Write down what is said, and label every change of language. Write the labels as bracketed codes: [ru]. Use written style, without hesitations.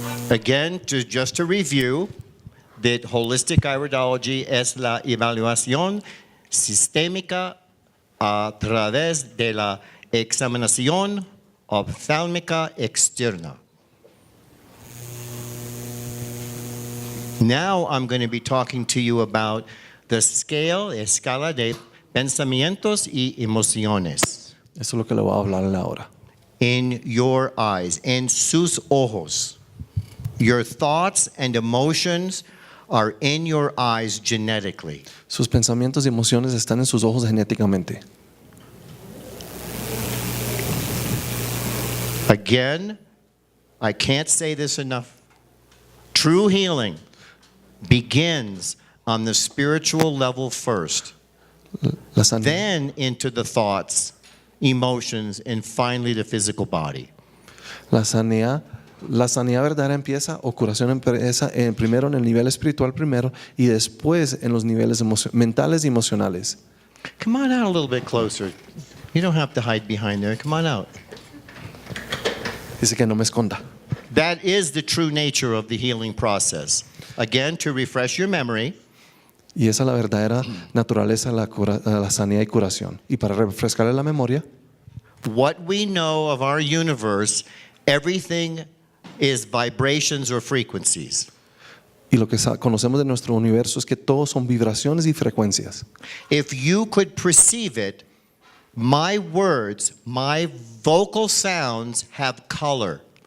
[en] Again, just to review, that holistic iridology [es] es la evaluación sistémica a través de la examinación oftálmica externa. [en] Now I'm going to be talking to you about the [es] escala de pensamientos y emociones. Eso es lo que le voy a hablar ahora. [en] In your eyes, [es] en sus ojos. [en] Your thoughts and emotions are in your eyes genetically. [es] Sus pensamientos y emociones están en sus ojos genéticamente. [en] Again, I can't say this enough. True healing begins on the spiritual level first, [es] La sanidad, [en] then into the thoughts, emotions, and finally the physical body. [es] la sanidad verdadera empieza, o curación empieza primero en el nivel espiritual primero y después en los niveles mentales y emocionales. [en] Come on out a little bit closer. You don't have to hide behind there. Come on out. [es] Dice que no me esconda. [en] That is the true nature of the healing process. Again, to refresh your memory, [es] Y esa es la verdadera naturaleza de la sanidad y curación. Y para refrescarle la memoria, [en] what we know of our universe, everything is vibrations or frequencies. [es] y lo que conocemos de nuestro universo es que todos son vibraciones y frecuencias. [en] If you could perceive it, my words, my vocal sounds have color.